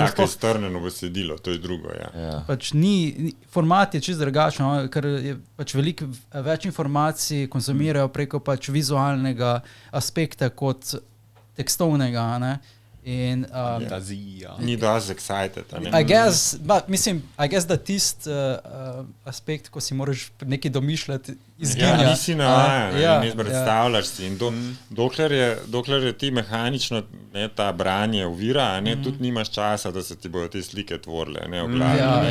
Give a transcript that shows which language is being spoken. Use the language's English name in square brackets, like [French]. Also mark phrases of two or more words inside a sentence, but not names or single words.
[Slovenian] Ker je strnjeno besedilo, to je drugo, Pač format je čisto drugačen, ker je pač veliko več informacij konzumirajo preko pač vizualnega aspekta kot tekstovnega, in ni dosti excited. [English] I guess, [Slovenian] da tisti aspekt, ko si moraš nekaj domišljati, izginja. Nisi navajen, ne predstavljaš si. In dokler je ti mehanično ta branje ovira, tudi nimaš časa, da se ti bodo te slike tvorile v glavi.